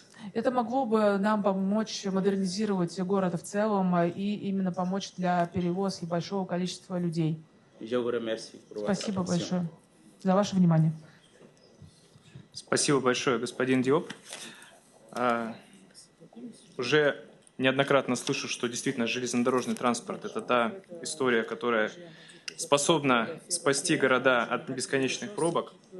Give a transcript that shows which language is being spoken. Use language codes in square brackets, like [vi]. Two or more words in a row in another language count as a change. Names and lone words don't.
[ru] Это могло бы нам помочь модернизировать город в целом и именно помочь для перевозки большого количества людей. [fr] Je vous remercie pour [ru] Спасибо большое за ваше внимание. Спасибо большое, господин Диоп. Уже неоднократно слышу, что действительно железнодорожный транспорт – это та история, которая способна спасти города от бесконечных пробок.